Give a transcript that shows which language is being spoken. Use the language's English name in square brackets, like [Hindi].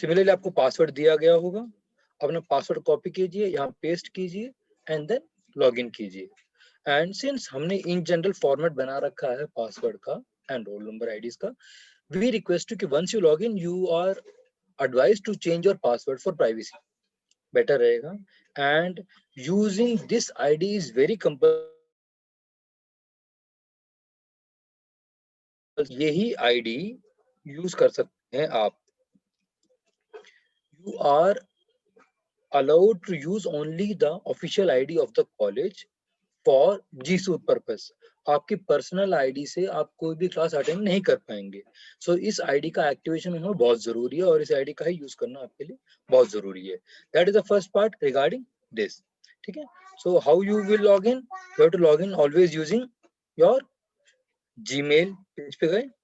[Hindi] Similarly आपको password दिया गया होगा, अपना पासवर्ड कॉपी कीजिए, यहाँ पेस्ट कीजिए एंड देन लॉग इन कीजिए। [English] and since हमने in general format [Hindi] बना रखा है [English] Password का and roll number IDs का, we request you कि once you log in you are advised to change your password for privacy, better रहेगा। and using this ID is very compulsory। [Hindi] यही ID use कर सकते हैं आप। [English] You are allowed to use only the official ID of the college for G-Suite purpose। [Hindi] आपकी personal ID से आप कोई भी क्लास अटेंड नहीं कर पाएंगे। सो इस आईडी का एक्टिवेशन होना बहुत जरूरी है और इस आईडी का ही यूज करना आपके लिए बहुत जरूरी है। [English] that is the first part regarding this, [Hindi] ठीक है। [English] So how you will log in, you have to log in always using your Gmail page पे गए।